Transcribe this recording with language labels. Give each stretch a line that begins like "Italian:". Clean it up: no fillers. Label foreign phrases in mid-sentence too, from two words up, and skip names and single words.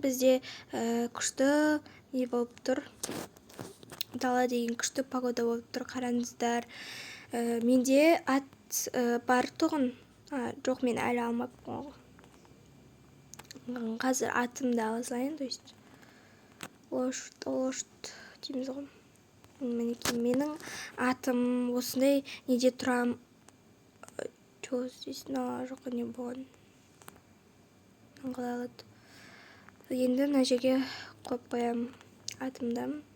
Kazakh: Бізде күшті не болып тұр. Дала деген күшті погода болып тұр, қараңыздар. Менде ат бар тұғын. Жоқ, мен әлі алмаппын. Қазір атымды ала салайын,
Russian: то есть.
Kazakh: Лошадь дейміз ғой. Мінекей, менің атым осындай неде тұрам. Здесь жоқ не болған. Қалай алады. Енді мына жерге қойып қоям атымды.